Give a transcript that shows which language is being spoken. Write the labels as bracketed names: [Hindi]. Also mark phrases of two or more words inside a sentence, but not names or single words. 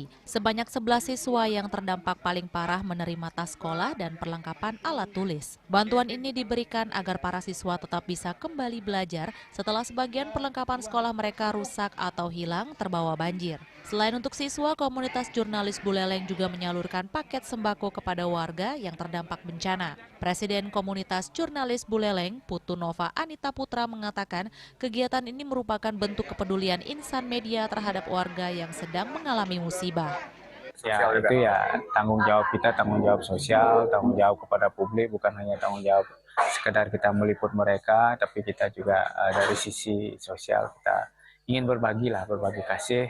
[Indonesian] Sebanyak 11 siswa yang terdampak paling parah menerima tas sekolah dan perlengkapan alat tulis. Bantuan ini diberikan agar para siswa tetap bisa kembali belajar setelah sebagian perlengkapan sekolah mereka rusak atau hilang terbawa banjir. Selain untuk siswa, komunitas jurnalis Buleleng juga menyalurkan paket sembako kepada warga yang terdampak bencana. Presiden komunitas jurnalis Buleleng, Putu Nova Anita Putra mengatakan kegiatan ini merupakan bentuk kepedulian insan media terhadap warga yang sedang mengalami musibah. Ya itu ya tanggung jawab kita, tanggung jawab sosial, tanggung jawab kepada publik, bukan hanya tanggung jawab sekedar kita meliput mereka, tapi kita juga dari sisi sosial kita ingin berbagi kasih.